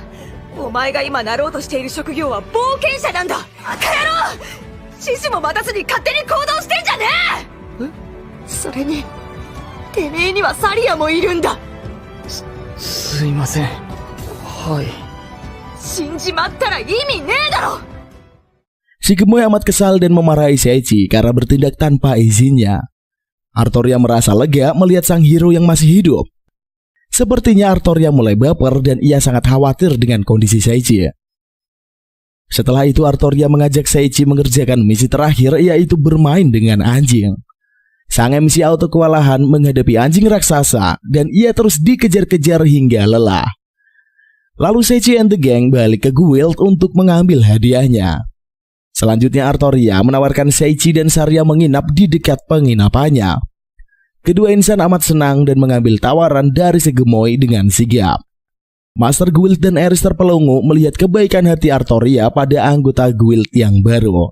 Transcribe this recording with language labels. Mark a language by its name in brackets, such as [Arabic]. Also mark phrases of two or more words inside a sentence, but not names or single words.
[Japanese] お前が今なろうとしている職業は冒険者なんだ。バカ野郎、指示も待たずに勝手に行動してんじゃねえ。それにてめえにはサリアもいるんだ。すいません。はい。死んじまったら意味ねえだろ。 [Indonesian] Si gemoy amat kesal dan memarahi Seichi karena bertindak tanpa izinnya. Artoria merasa lega melihat sang hero yang masih hidup. Sepertinya Artoria mulai baper dan ia sangat khawatir dengan kondisi Seichi. Setelah itu Artoria mengajak Seichi mengerjakan misi terakhir, yaitu bermain dengan anjing. Sang MC auto kewalahan menghadapi anjing raksasa dan ia terus dikejar-kejar hingga lelah. Lalu Seichi [English] and the gang [Indonesian] balik ke guild untuk mengambil hadiahnya. Selanjutnya Artoria menawarkan Seichi dan Saria menginap di dekat penginapannya. Kedua insan amat senang dan mengambil tawaran dari si gemoy dengan sigap. [English] Master Guild [Indonesian] dan Erister Pelongo melihat kebaikan hati Artoria pada anggota guild yang baru.